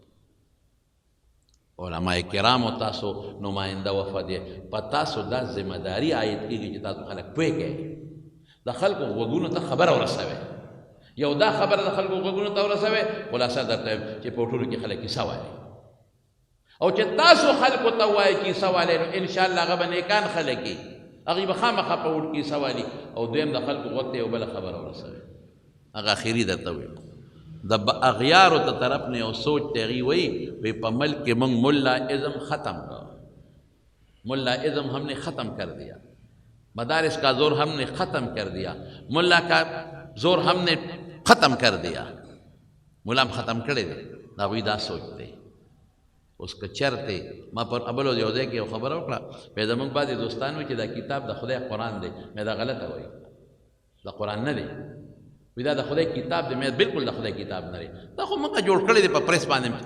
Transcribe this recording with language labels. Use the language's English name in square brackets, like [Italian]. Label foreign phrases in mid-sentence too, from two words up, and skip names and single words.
[Pashto] علماء کرامو تاسو نماینده وفد یې، په تاسو دا ذمه داري عاید کېږي چې تاسو خلک پوه کړئ، د خلکو غوږونو ته خبره ورسوئ، یو دا خبره د خلکو غوږونو ته ورسوئ، خلاصه درته یم چې په ټولو کې خلک کیسه وایي، او چې تاسو خلکو ته وایئ کیسه والی، نو انشاءالله هغه به نیکان خلک وي، هغوی به خامخا په وټ کیسه والي، او دویم د خلکو غوږ ته یو بله خبره ورسوي. هغه اخري درته ویم د اغیارو ته طرف نه یو سوچ ته هغوی وی په ملک کې موږ [Urdu] ملا ازم ختم کر، ملا ازم ہم نے ختم کر دیا، مدارس کا زور ہم نے ختم کر دیا، ملا کا زور ہم نے ختم کر دیا. [Pashto] ملا ختم کړی دی، د هغوی دا سوچ دی. اوس که چرته ما پر ابل یو ځای کې یو خبره وکړه په زموږ بعضې دوستان وایي چې دا کتاب د خدای قرآن دی. مې دا غلطه وایي، دا قرآن نه دی. وایي دا د خدای کتاب دی. مې بالکل د خدای کتاب نه دی، دا خو موږ جوړ کړی دی په پریس باندې.